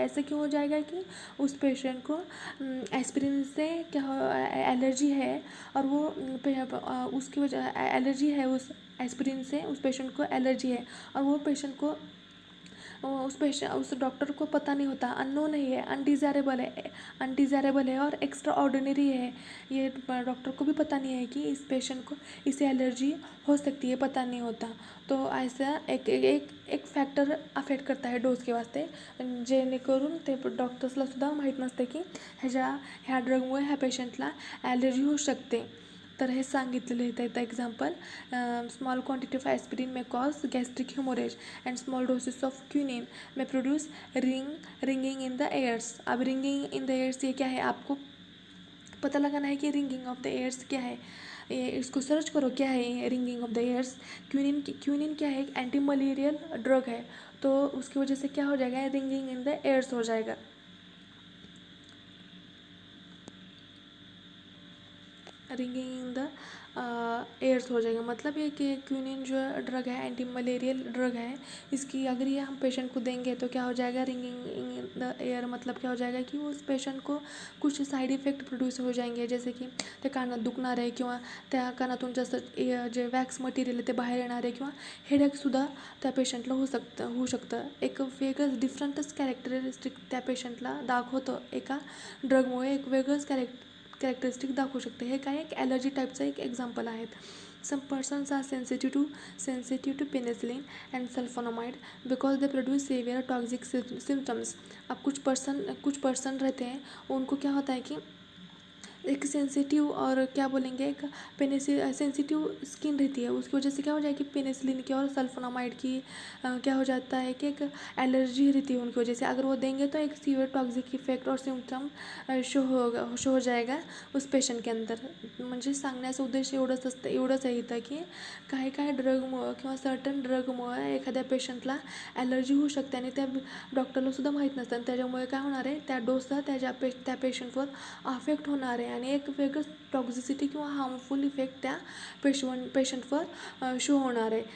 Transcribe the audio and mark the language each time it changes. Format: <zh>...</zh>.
<hi>ऐसे क्यों हो जाएगा कि उस पेशेंट को एस्पिरिन से एलर्जी है और वो उसकी वजह एलर्जी है, उस एस्पिरिन से उस पेशेंट को एलर्जी है और वो पेशेंट को उस डॉक्टर को पता नहीं होता, अननोन नहीं है, अनडिज़ायरेबल है और एक्स्ट्रा ऑर्डिनरी है. ये डॉक्टर को भी पता नहीं है कि इस पेशेंट को इससे एलर्जी हो सकती है, पता नहीं होता. तो ऐसा एक फॅक्टर अफेक्ट करता है डोस के वास्ते,</hi> <mr>जेणेकरून ते डॉक्टर्सला सुद्धा माहीत नसते की ह्या ड्रगमुळे ह्या पेशंटला ॲलर्जी होऊ शकते. तर हे सांगितलेलं आहे इथं example.</mr> <en>Small quantity of aspirin may cause gastric haemorrhage and small doses of quinine may produce ringing in the ears.</en> <hi>अब रिंगिंग इन द एयर्स ये क्या है? आपको पता लगाना है कि रिंगिंग ऑफ द एयर्स क्या है. ये इसको सर्च करो क्या है ये ringing of the years. Quinine क्या है? एक एंटी मलेरियल ड्रग है, तो उसकी वजह से क्या हो जाएगा? रिंगिंग इन द एयर्स हो जाएगा. रिंगिंग इन द एयर्स हो जाएगा. मतलब ये कि क्यूनिन जो ड्रग है एंटी मलेरियल ड्रग है, इसकी अगर ये हम पेशेंट को देंगे तो क्या हो जाएगा? रिंगिंग इन द एयर मतलब क्या हो जाएगा कि उस पेशंट को कुछ साईड इफेक्ट प्रोड्यूस हो जाएंगे,</hi> <mr>जसे की ते कानात दुखणार आहे किंवा त्या कानातून जास्त जे वॅक्स मटेरियल आहे ते बाहेर येणार आहे किंवा हेडेकसुद्धा त्या पेशंटला होऊ शकतं. एक वेगळंच डिफरंटच कॅरेक्टरिस्टिक त्या पेशंटला दाखवतं. एका ड्रगमुळे एक वेगळंच कॅरेक्टरिस्टिक दाखवू शकते. हे काय एक ॲलर्जी टाईपचं एक एक्झाम्पल आहेत.</mr> <en>Some persons are sensitive to penicillin and sulphonamide because they produce severe toxic symptoms.</en> <hi>अब कुछ पर्सन रहते हैं, उनको क्या होता है कि एक सेंसिटिव और क्या बोलेंगे एक सेंसिटिव स्किन रहती है, उसकी वजह से क्या हो जाएगी पेनिसिलिन की और सल्फोनामाइड की क्या हो जाता है कि एक एलर्जी रहती है उनकी वजह से। अगर वो देंगे तो एक सीवियर टॉक्सिक इफेक्ट और सिम्टम शो हो जाएगा उस पेशंट के अंदर.</hi> <mr>म्हणजे सांगण्याचं उद्देश एवढंच आहे इथं की काही काही ड्रगमुळं किंवा सर्टन ड्रगमुळं एखाद्या पेशंटला ॲलर्जी होऊ शकते आणि त्या डॉक्टरला सुद्धा माहीत नसतं आणि त्याच्यामुळे काय होणार आहे त्या डोसचा त्या पेशंटवर अफेक्ट होणार आहे आणि एक वेगळंच टॉक्झिसिटी किंवा हार्मफुल इफेक्ट त्या पेशंटवर शो होणार आहे.</mr>